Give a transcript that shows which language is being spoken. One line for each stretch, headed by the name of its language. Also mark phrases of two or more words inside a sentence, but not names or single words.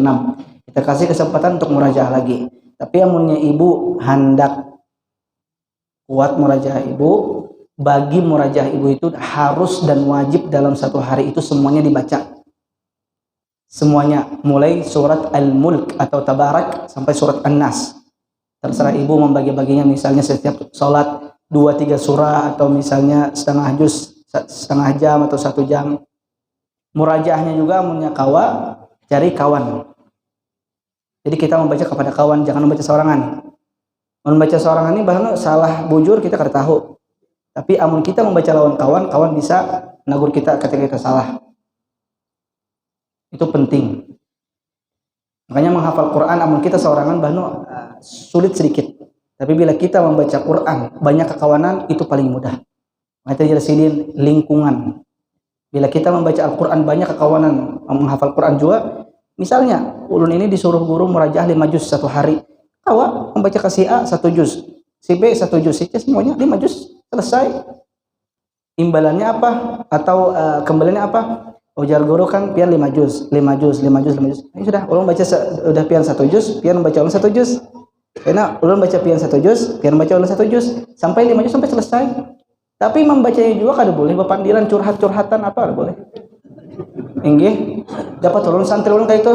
Indonesian: Kita kasih kesempatan untuk murajaah lagi. Tapi yang punya ibu hendak kuat murajaah ibu, bagi murajaah ibu itu harus dan wajib dalam satu hari itu semuanya dibaca. Semuanya, mulai surat Al-Mulk atau Tabarak sampai surat An-Nas. Terserah ibu membagi-baginya, misalnya setiap sholat 2-3 surah, atau misalnya setengah juz, setengah jam atau 1 jam.
Banjar: Murajaahnya juga punya kawa, cari kawan.
Indonesian: Jadi kita membaca kepada kawan, jangan membaca seorangan.
Banjar: Membaca seorangan ini bahkan salah bujur kita kada tahu. Tapi amun kita membaca lawan kawan, kawan bisa nagur kita ketika kita salah.
Indonesian: Itu penting.
Banjar: Makanya menghafal Quran amun kita seorangan bahkan sulit sedikit.
Indonesian: Tapi bila kita membaca Quran banyak kekawanan, itu paling mudah. Makanya jelasin lingkungan. Bila kita membaca Al-Quran banyak kekawanan, menghafal Quran juga.
Banjar: Misalnya ulun ini disuruh guru murajaah 5 juz satu hari. Kawa membaca ke si A 1 juz, si B 1 juz, si C semuanya 5 juz, selesai.
Indonesian: Imbalannya apa? Atau kembaliannya apa?
Banjar: Ujar guru kan pian 5 juz, 5 juz, 5 juz, 5 juz. Ini sudah, ulun baca udah pian 1 juz, pian baca ulun 1 juz. Karena ulun baca pian 1 juz, pian baca ulun 1 juz, sampai 5 juz sampai selesai. Tapi membacanya juga kada boleh bepandiran curhat-curhatan apa kada boleh. Inggih, dapat ulun santri ulun kayak itu.